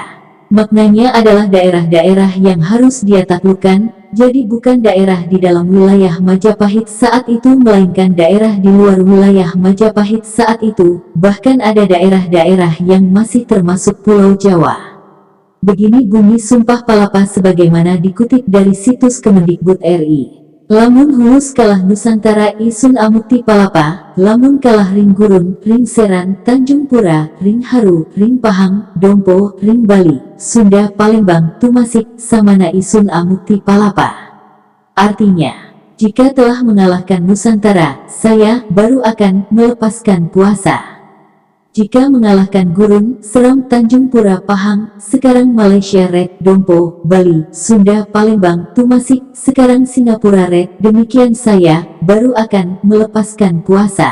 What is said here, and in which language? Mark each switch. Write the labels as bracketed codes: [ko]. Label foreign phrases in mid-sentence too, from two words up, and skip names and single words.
[id] Maknanya adalah daerah-daerah yang harus dia taklukkan, jadi bukan daerah di dalam wilayah Majapahit saat itu melainkan daerah di luar wilayah Majapahit saat itu, bahkan ada daerah-daerah yang masih termasuk Pulau Jawa. Begini bunyi Sumpah Palapa sebagaimana dikutip dari situs Kemendikbud RI. [kaw] Lamun hulus kalah Nusantara isun amukti palapa, lamun kalah ring gurun, ring seran, Tanjung Pura, ring haru, ring pahang, dompo, ring Bali, Sunda, Palembang, Tumasik, samana isun amukti palapa. [id] Artinya, jika telah mengalahkan Nusantara, saya baru akan melepaskan puasa. Jika mengalahkan Gurun, Seram, Tanjung Pura, Pahang, sekarang Malaysia Red, Dompo, Bali, Sunda, Palembang, Tumasik, sekarang Singapura Red, demikian saya baru akan melepaskan puasa.